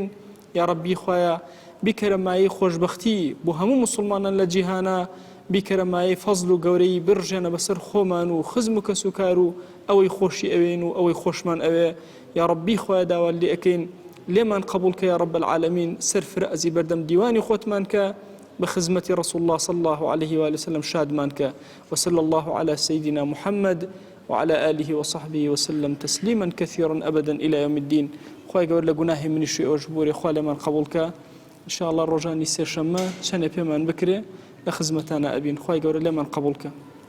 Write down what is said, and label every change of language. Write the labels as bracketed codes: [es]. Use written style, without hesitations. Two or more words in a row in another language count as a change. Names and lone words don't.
[ckb] یا ڕەبی خوایە بیکەرە مایەی خۆشبەختی بۆ هەموو مسلمانان لە جیهانە، بیکەرە مایەی فەزل و گەورەی برژێنە بەسەر خۆمان و خزم و کەس و کار و ئەوەی خۆشی ئەوێن و ئەوەی خۆشمان ئەوێ. یا ڕەبی خوایە داوا لێ ئەکەین لێمان قبول کە [ar] یا رب العالمین [ckb] سەرفرە ئەزی بەردەم دیوانی خۆتمان کە بە خزمەتی [ar] رسول الله صلى الله عليه وآله وسلم [ckb] شادمان کە. [ar] وصلى الله على سيدنا محمد وعلى آله وصحبه وسلم تسليما كثيرا أبدا إلى يوم الدين. [ckb] خوای گەور لە گوناهی منیشی ئەوش بۆرێ خوا لێمان قبول کە. [ar] إن شاء الله [ckb] ڕۆژانی سێشەممە چەندێ پێمان بکرێ لە خزمەتانە ئەبین. خوای گەورە لێمان قبول کە.